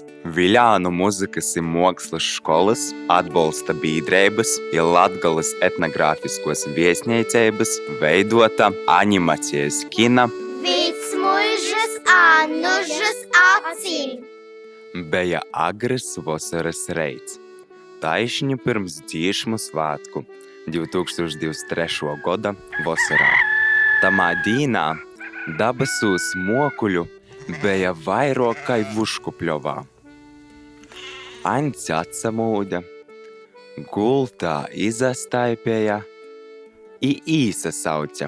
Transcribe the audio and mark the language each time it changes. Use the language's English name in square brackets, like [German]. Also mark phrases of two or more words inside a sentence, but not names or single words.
[Latvian] Viļānu muzikas un mākslas skolas atbalsta biedrības ir Latgales etnogrāfiskos viesnīcības veidota animācijas kina Vicmuižas Annužas acīm. [Latgalian] Bija agrs vasaras reits. Taišņi pirms dziesmu svētku 2023. gada vasarā. Tamā dīnā dabasūs mokuļu bija vairāk kai vuškupļovā. Aņts atsamūda, gultā izastaipēja I īsasauca.